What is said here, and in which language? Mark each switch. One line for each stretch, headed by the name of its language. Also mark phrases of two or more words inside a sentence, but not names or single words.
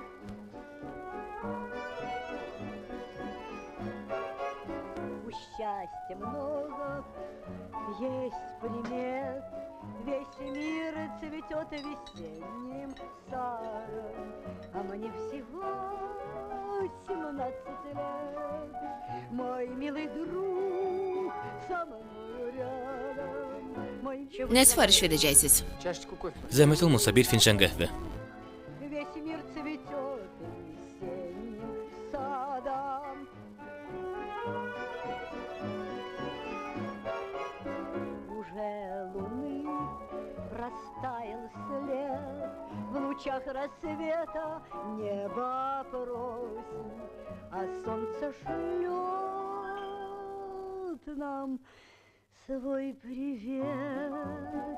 Russian: У счастья много есть примет, весь мир цветет весенним садом, а мне всего 17 лет. Мой милый друг со мной рядом. Мой
Azerbaijani: Nə sifariş verəcəksiniz? Zəhmət olmasa bir fincan qəhvə.
Russian: Весь мир цветет весенним садом. Уже луны растаял след, в лучах рассвета небо просит, а солнце шлет нам свой привет.